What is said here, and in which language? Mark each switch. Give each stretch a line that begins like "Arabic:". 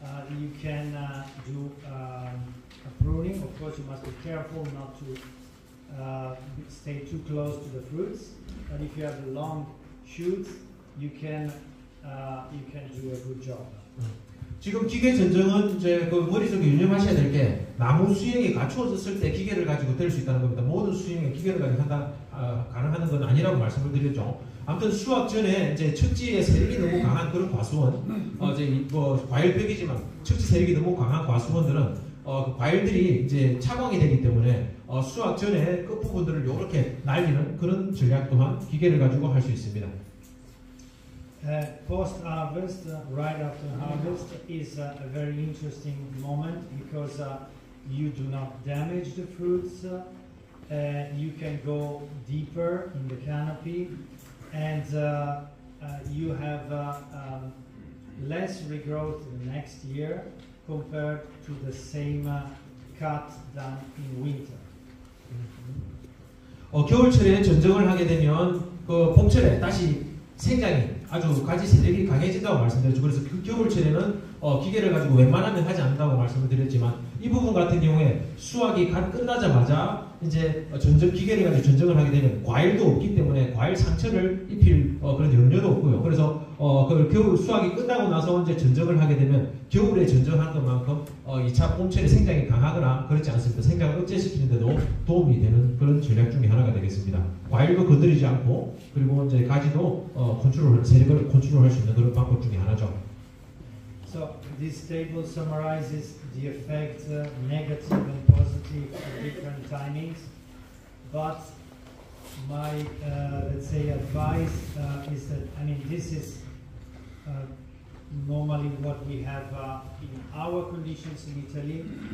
English: You can do a pruning. Of course, you must be careful not to stay too close to the fruits. But if you have the long shoots, you can do a good job.
Korean: 지금 기계 전정은 이제 그 머릿속에 유념하셔야 될 게 나무 수영이 갖추어졌을 때 기계를 가지고 될 수 있다는 겁니다. 모든 수영에 기계를 가지고 가능한 건 아니라고 말씀을 드렸죠. 아무튼 수확 전에 이제 척지의 세력이 너무 강한 그런 과수원, 이제 뭐 과일벽이지만 척지 세력이 너무 강한 과수원들은 그 과일들이 이제 차광이 되기 때문에 수확 전에 끝 부분들을 이렇게 날리는 그런 전략 또한 기계를 가지고 할 수 있습니다.
English: Post-harvest, right after harvest, is a very interesting moment because you do not damage the fruits. You can go deeper in the canopy, and you have less regrowth next year compared to the same cut done in winter.
Korean: 겨울철에 전정을 하게 되면 그 봄철에 다시 생장이 아주 가지 세력이 강해진다고 말씀드렸죠. 그래서 그 겨울철에는 기계를 가지고 웬만하면 하지 않는다고 말씀을 드렸지만 이 부분 같은 경우에 수확이 끝나자마자 이제 기계를 가지고 전정을 하게 되면 과일도 없기 때문에 과일 상처를 입힐 그런 염려도 없고요. 그래서 그 겨울 수확이 끝나고 나서 이제 전정을 하게 되면 겨울에 전정한 것만큼 2차 봄철에 생장이 강하거나 그렇지 않습니다. 생장을 억제시키는데도 도움이 되는 그런 전략 중에 하나가 되겠습니다. 과일도 건드리지 않고 그리고 이제 가지도 세력을 컨트롤할 수 있는 그런 방법 중에 하나죠.
English: So this table summarizes the effect, negative and positive of different timings. But my, let's say, advice is that, I mean, this is normally what we have in our conditions in Italy.